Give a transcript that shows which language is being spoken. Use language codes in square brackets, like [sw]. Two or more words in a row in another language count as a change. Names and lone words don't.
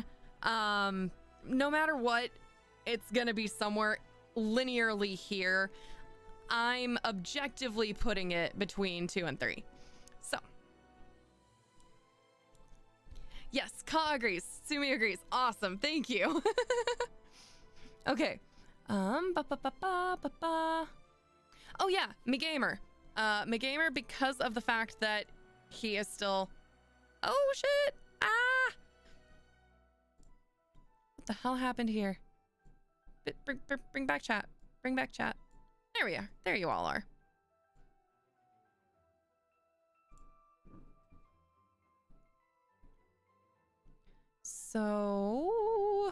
[en] No matter what, it's gonna be somewhere linearly here. I'm objectively putting it between 2 and 3. Yes, Ka agrees. Sumi agrees. Awesome. Thank you. Okay. Ba, ba, ba, ba, ba, ba. Oh yeah, McGamer. McGamer, because of the fact that he is still... Oh shit! Ah! What the hell happened here? Bring back chat. Bring back chat. There we are. There you all are. So...